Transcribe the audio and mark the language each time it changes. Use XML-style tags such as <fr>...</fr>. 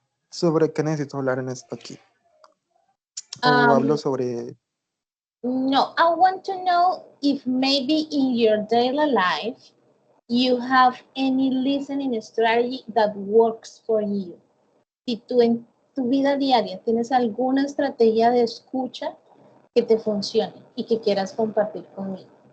<es>¿sobre qué necesito hablar en esto aquí? ¿O hablo Um, sobre?</es> <en>no, I want to know if maybe in your daily life you have any listening strategy that works for you.</en> <es>Si tú en tu vida diaria tienes alguna estrategia de escucha que te funcione y que quieras compartir conmigo.</es>